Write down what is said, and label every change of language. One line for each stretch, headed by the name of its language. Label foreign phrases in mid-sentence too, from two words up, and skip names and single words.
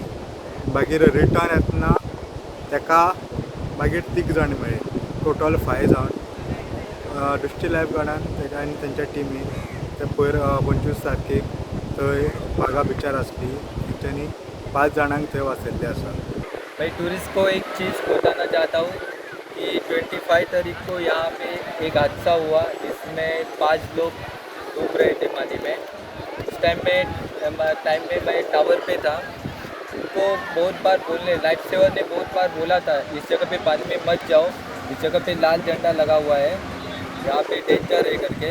Konkani: मागीर रिटर्न येतना ताका मागीर 3 जाण मेळ्ळे, टोटल 5 जावन डिस्ट्रिक्ट लायफ गार्डान तेका आनी तेंच्या टिमीन ते पयर 25 तारखेक थंय बागा बिचार आसली तेंच्यांनी 5 जाणांक थंय वाचयल्ले आसा.
Hindi: मैं टूरिस्ट को एक चीज़ बताना चाहता हूँ कि 25 तारीख को यहाँ पे एक हादसा हुआ जिसमें 5 लोग डूब रहे थे पानी में. उस टाइम में मैं टावर पे था. उनको बहुत बार बोलने
English: life saver
Hindi: ने बहुत बार बोला था इस जगह पे पानी में मत जाओ, इस जगह पे लाल झंडा लगा हुआ है, यहाँ पे डेंजर है करके.